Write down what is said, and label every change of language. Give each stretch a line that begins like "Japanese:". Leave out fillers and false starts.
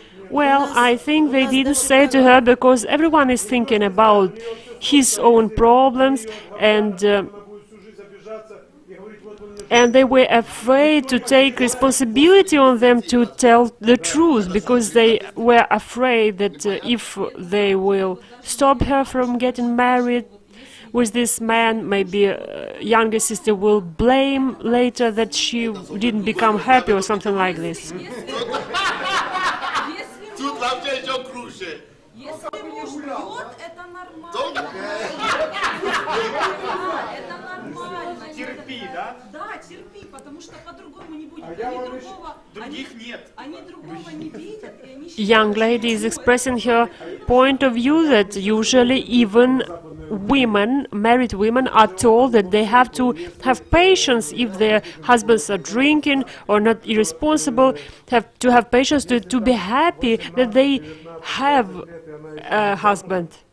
English: Well, I think they didn't say to her because everyone is thinking about his own problems, and they were afraid to take responsibility on them to tell the truth, because they were afraid that if they will stop her from getting married with this man, maybe younger sister will blame later that she didn't become happy or something like this.
Russian: Тут вообще еще круче. Если муж пьет, это нормально. Это нормально. Терпи, да? Да, терпи, потому что по-другому не будет. Других нет. Они другого не видят, и они
English: Young lady is expressing her point of view that usually even women, married women, are told that they have to have patience if their husbands are drinking or not irresponsible, have to have patience to be happy that they have a husband.